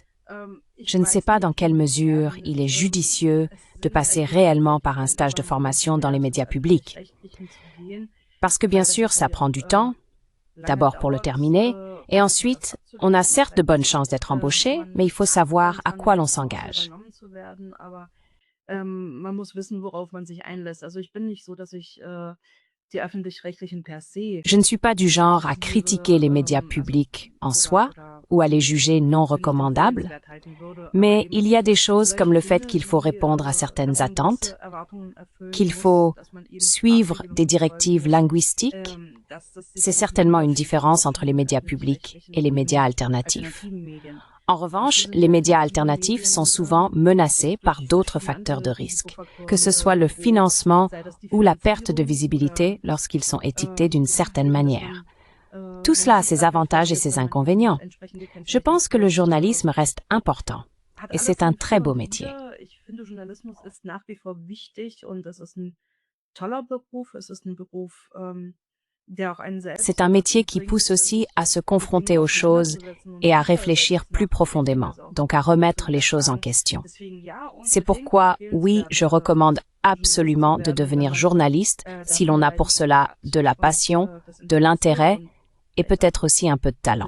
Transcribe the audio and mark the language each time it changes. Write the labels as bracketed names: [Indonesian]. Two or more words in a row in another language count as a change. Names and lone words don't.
[French] Je ne sais pas dans quelle mesure il est judicieux de passer réellement par un stage de formation dans les médias publics. Parce que bien sûr, ça prend du temps, d'abord pour le terminer, et ensuite, on a certes de bonnes chances d'être embauché, mais il faut savoir à quoi l'on s'engage. [German] Man muss wissen, worauf man sich einlässt. Also ich bin nicht so, dass ich die öffentlich-rechtlichen per se. [French] Je ne suis pas du genre à critiquer les médias publics en soi ou à les juger non recommandables, mais il y a des choses comme le fait qu'il faut répondre à certaines attentes, qu'il faut suivre des directives linguistiques. C'est certainement une différence entre les médias publics et les médias alternatifs. En revanche, les médias alternatifs sont souvent menacés par d'autres facteurs de risque, que ce soit le financement ou la perte de visibilité lorsqu'ils sont étiquetés d'une certaine manière. Tout cela a ses avantages et ses inconvénients. Je pense que le journalisme reste important et c'est un très beau métier. [German] Ich finde, Journalismus ist nach wie vor wichtig und es ist 'n toller Beruf. Es ist 'n Beruf, der auch einen selbst [French] C'est un métier qui pousse aussi à se confronter aux choses et à réfléchir plus profondément, donc à remettre les choses en question. C'est pourquoi, oui, je recommande absolument de devenir journaliste si l'on a pour cela de la passion, de l'intérêt et peut-être aussi un peu de talent.